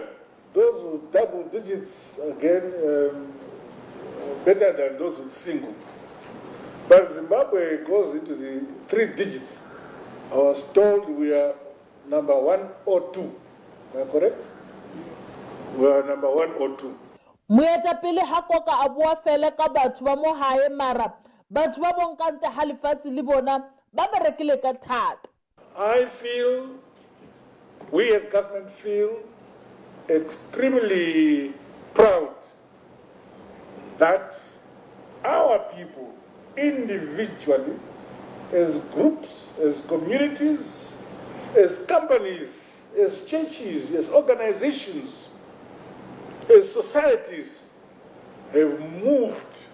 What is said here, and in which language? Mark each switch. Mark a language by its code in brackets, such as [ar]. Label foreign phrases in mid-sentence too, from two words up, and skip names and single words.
[en] Those with double digits, again, better than those with single. But Zimbabwe goes into the 3 digits. I was told we are number 1 or 2. Am I correct? Yes. We are number 1 or 2. [st] Moetapele ha koka a bua fele ka batho ba mo hae mara batho ba bonkante ha lefatshe le bona ba berekile ka thata. [en] I feel, we as government feel extremely proud that our people individually, as groups, as communities, as companies, as churches, as organizations, as societies have moved